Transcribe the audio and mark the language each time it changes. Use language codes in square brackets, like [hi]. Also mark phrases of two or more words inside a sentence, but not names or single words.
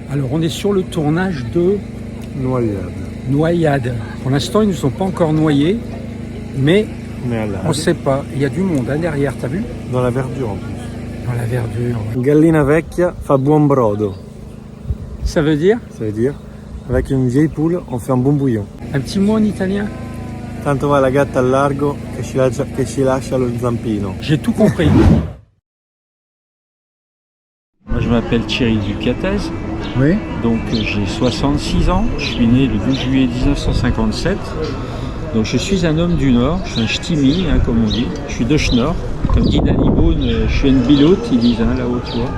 [fr] Alors on est sur le tournage de Noyade. Pour l'instant ils ne nous ont pas encore noyés, mais on ne sait pas. Il y a du monde derrière, t'as vu? Dans la verdure en plus. Dans la verdure. [it] Gallina vecchia fa buon brodo. [fr] Ça veut dire? Ça veut dire, avec une vieille poule, on fait un bon bouillon. Un petit mot en italien? [it] Tanto va la gatta al largo che ci lascia lo zampino. [fr] J'ai tout compris. Moi je m'appelle Thierry Ducatez, Oui. donc j'ai 66 ans, je suis né le 12 juillet 1957. Donc je suis un homme du Nord, je suis un ch'timi, comme on dit, je suis de Schnorr. Comme dit Danny Boone, je suis une bilote, ils disent là-haut, tu vois.